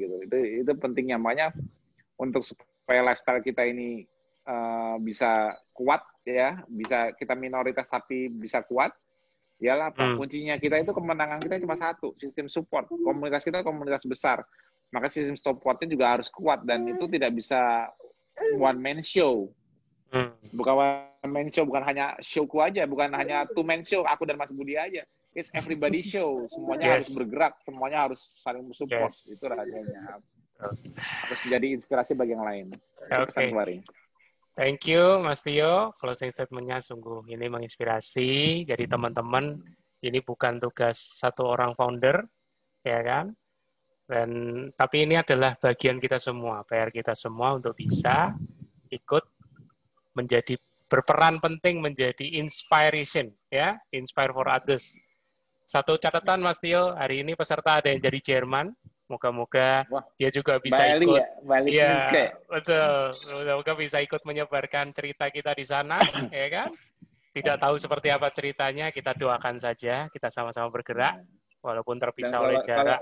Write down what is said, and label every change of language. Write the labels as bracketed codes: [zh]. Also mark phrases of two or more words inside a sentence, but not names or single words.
[id] Itu pentingnya, makanya untuk supaya lifestyle kita ini bisa kuat, ya, bisa kita minoritas tapi bisa kuat. Yalah, kuncinya kita itu, kemenangan kita cuma satu, sistem support. Komunitas kita komunitas besar, maka sistem supportnya juga harus kuat dan itu tidak bisa [en] one man show. [id] Bukan [en] one man show, [id] bukan hanya showku aja, bukan hanya [en] two man show [id] aku dan Mas Budi aja. [en] It's everybody show. [id] Semuanya harus bergerak, semuanya harus saling support. Itu rahasianya. Harus menjadi inspirasi bagi yang lain. Itu pesan kemarin. [en] Thank you, [id] Mas Tio. [en] Closing statement- [id] nya sungguh ini menginspirasi. Jadi teman-teman, ini bukan tugas satu orang founder, ya kan? Tapi ini adalah bagian kita semua, PR kita semua untuk bisa ikut berperan penting menjadi inspiration, ya, [en] inspire for others. [id] Satu catatan, Mas Tio, hari ini peserta ada yang jadi Jerman. Moga-moga dia juga bisa Bali, ikut. Bali Ya, betul. Moga-moga bisa ikut menyebarkan cerita kita di sana, ya kan? Tidak tahu seperti apa ceritanya, kita doakan saja, kita sama-sama bergerak, walaupun terpisah oleh jarak.